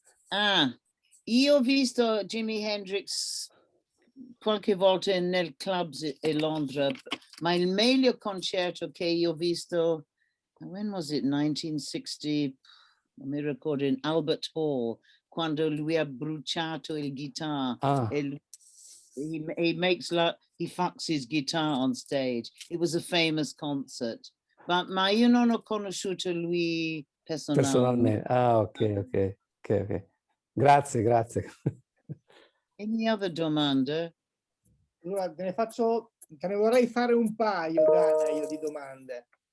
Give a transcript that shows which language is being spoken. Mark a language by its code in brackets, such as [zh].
[it] Ah, io ho visto Jimi Hendrix qualche volta nel club a Londra, ma il meglio concerto che io ho visto, [en] when was it, [it] 1960, non mi ricordo, in Albert Hall, quando lui ha bruciato il guitar. Ah. [en] He fucks his guitar on stage. It was a famous concert. [it] Ma io non ho conosciuto lui personalmente. Ah, ok. Grazie. [en] Any other domande? [it] Allora, te ne vorrei fare un paio, Dana, io di domande.